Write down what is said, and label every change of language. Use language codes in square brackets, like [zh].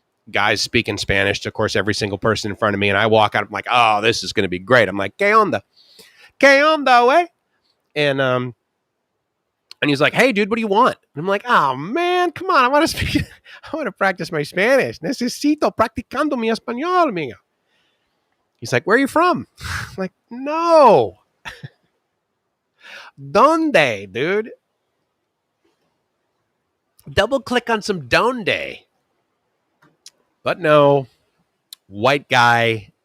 [en] Guys speaking Spanish to, of course, every single person in front of me, and I walk out. I'm like, oh, this is going to be great. I'm like, [es] que onda, [en] way, and he's like, hey, dude, what do you want? And I'm like, oh, man, come on. I want to speak. I want to practice my Spanish. [es] Necesito practicando mi español, amigo. [en] He's like, where are you from? I'm like, no. Donde, dude? Double click on some donde. But no, white guy.